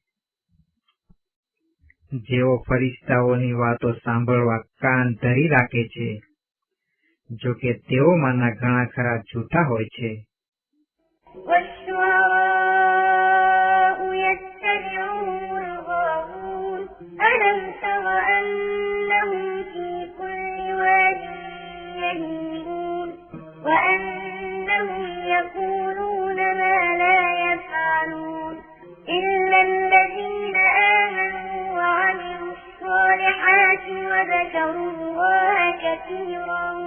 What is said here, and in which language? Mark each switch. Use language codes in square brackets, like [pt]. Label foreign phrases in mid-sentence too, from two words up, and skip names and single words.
[gu] જેઓ ફરિશ્તાઓની વાતો સાંભળવા કાન ધરી રાખે છે, જો કે તેઓમાંના ઘણા ખરા જૂઠા હોય છે. [ar] والشعراء يتبعهم الغاوون ألم تر أنهم في كل واد يهيمون وأنهم يقولون ما لا يفعلون إلا الذين آمنوا وعملوا الصالحات وذكروا الله كثيرا